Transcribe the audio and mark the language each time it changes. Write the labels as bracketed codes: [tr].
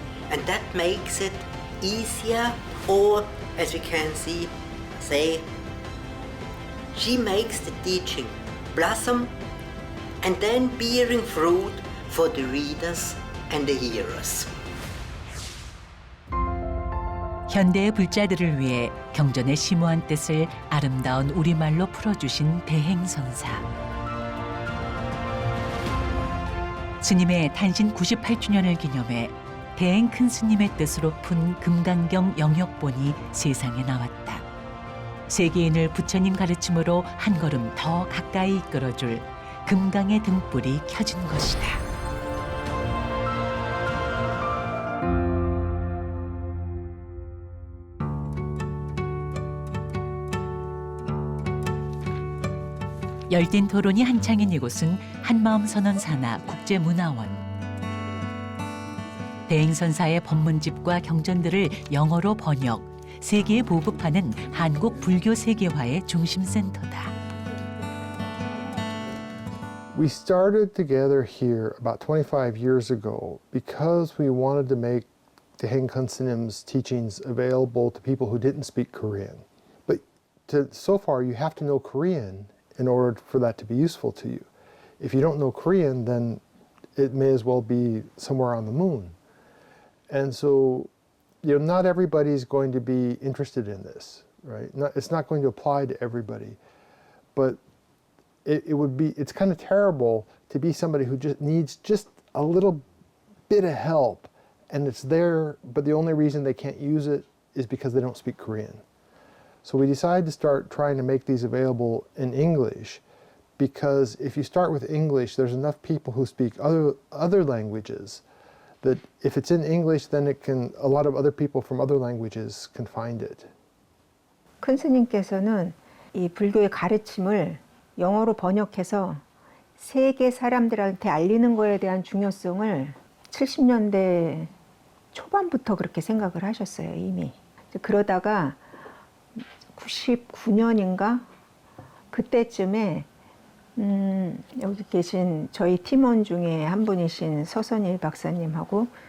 [en] And that makes it easier, or as we can see, say, she makes the teaching blossom and then bearing fruit for the readers and the hearers. [ko] 현대의 불자들을 위해 경전의 심오한 뜻을 아름다운 우리말로 풀어주신 대행선사. 스님의 탄신 98주년을 기념해 대행 큰 스님의 뜻으로 푼 금강경 영역본이 세상에 나왔다. 세계인을 부처님 가르침으로 한 걸음 더 가까이 이끌어줄 금강의 등불이 켜진 것이다. 열띤 토론이 한창인 이곳은 한마음 선언 산하 국제문화원. 대행선사의 법문집과 경전들을 영어로 번역, 세계에 보급하는 한국 불교 세계화의 중심센터다. [en] We started together here about 25 years ago because we wanted to make Daeheng Kun Srim's teachings available to people who didn't speak Korean. But so far you have to know Korean in order for that to be useful to you. If you don't know Korean, then it may as well be somewhere on the moon. And so, not everybody's going to be interested in this, right? It's not going to apply to everybody. But it's kind of terrible to be somebody who just needs just a little bit of help, and it's there, but the only reason they can't use it is because they don't speak Korean. So we decided to start trying to make these available in English, because if you start with English, there's enough people who speak other languages that if it's in English, then a lot of other people from other languages can find it. [ko] 큰 스님께서는 이 불교의 가르침을 영어로 번역해서 세계 사람들한테 알리는 거에 대한 중요성을 70년대 초반부터 그렇게 생각을 하셨어요, 이미. 그러다가 99년인가 그때쯤에 여기 계신 저희 팀원 중에 한 분이신 서선일 박사님하고